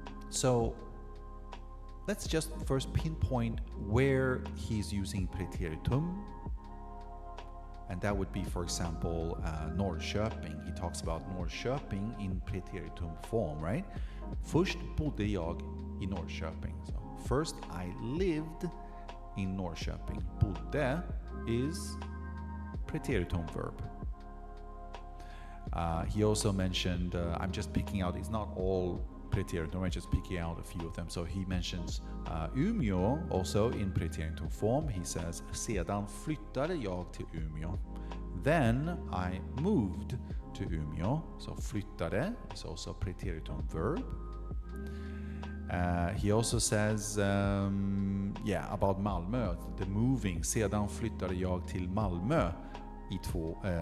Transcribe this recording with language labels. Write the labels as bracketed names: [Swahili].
[English] So let's just first pinpoint where he's using preteritum. And that would be, for example, Norrköping. He talks about Norrköping in preteritum form, right? [Swedish] Först bodde jag i Norrköping. [English] So first I lived in Norrköping. Bodde is preteritum verb. He also mentioned, I'm just picking out, it's not all preteritum, I'm just picking out a few of them. So he mentions Umeå also in preteritum form. He says, [Swedish] sedan flyttade jag till Umeå. [English] Then I moved to Umeå. So flyttade is also preteritum verb. He also says, about Malmö, the moving. [Swedish] Sedan flyttade jag till Malmö i 2.